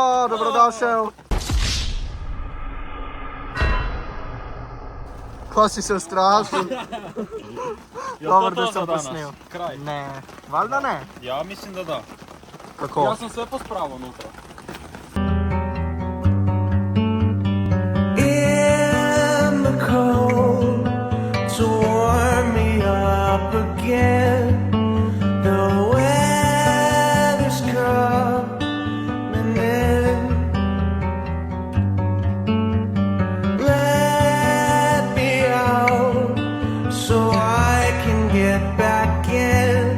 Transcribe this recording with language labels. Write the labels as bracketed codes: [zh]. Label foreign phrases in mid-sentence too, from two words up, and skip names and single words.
[sl] dobrodošel. Ko si se ustrašil? Dobro, da sem posnel. Kraj. Ne, valjda ne. Ja, mislim da da. Kako? Jaz sem sve pospravil noter. [en] In the cold to warm me up again. The weather's coming in. Let me out so I can get back in.